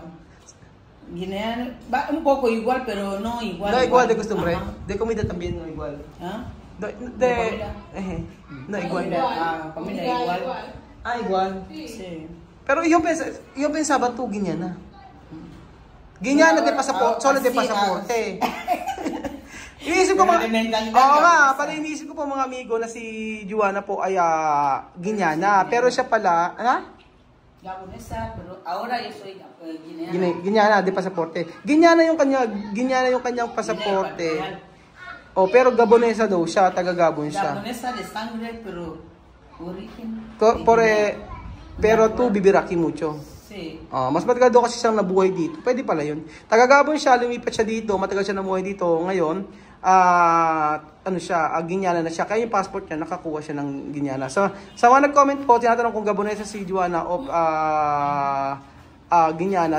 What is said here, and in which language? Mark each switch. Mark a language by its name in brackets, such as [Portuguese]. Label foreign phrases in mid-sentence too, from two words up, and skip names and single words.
[Spanish] Guineano, va un poco igual, pero no igual. No igual de costumbre. Ajá. De comida también no igual. ¿Ah? De comida? No igual. Familia igual. Igual. Sí. Pero yo pensaba tú Guineana. Guineana de pasaporte, solo de pasaporte. [Filipino] Iniisip ko pala iniisip ko po mga amigo na si Joanna po ay Guineana. Pero siya pala, [Spanish] Gabonesa, pero ahora yo soy guineana. Guineana de pasaporte. [Filipino] Guineana yung kanyang pasaporte. Pero Gabonesa daw siya, taga Gabon siya. [Spanish] Gabonesa de sangre, pero origen. Pero tu vivir aquí mucho. Sí. [Filipino] Mas matagal daw kasi siyang nabuhay dito. Pwede pala yun. Taga Gabon siya, lumipat siya dito, matagal siya nabuhay dito. Ngayon, Guineana na siya. Kaya yung passport niya, nakakuha siya ng Guineana. So, sa mga nag-comment po, tinatanong kung Gabonesa si Joanna o Guineana.